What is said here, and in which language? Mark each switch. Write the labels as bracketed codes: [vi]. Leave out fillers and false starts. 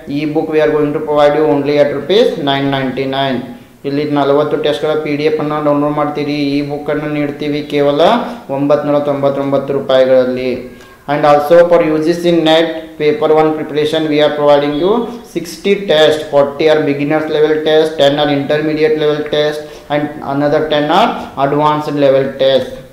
[en] E-book we are going to provide you only at rupees 999. [kn] ಇಲ್ಲಿ 40 ಟೆಸ್ಟ್ಗಳ PDF ಅನ್ನು download ಮಾಡ್ತೀರಿ. ಈ ಬುಕ್ ಅನ್ನು ನೀಡ್ತೀವಿ ಕೇವಲ 999 ರೂಪಾಯಿಗಳಲ್ಲಿ. [en] And also for UGC NET paper 1 preparation we are providing you 60 tests. 40 are beginners level test, 10 are intermediate level test, and another 10 are advanced level test.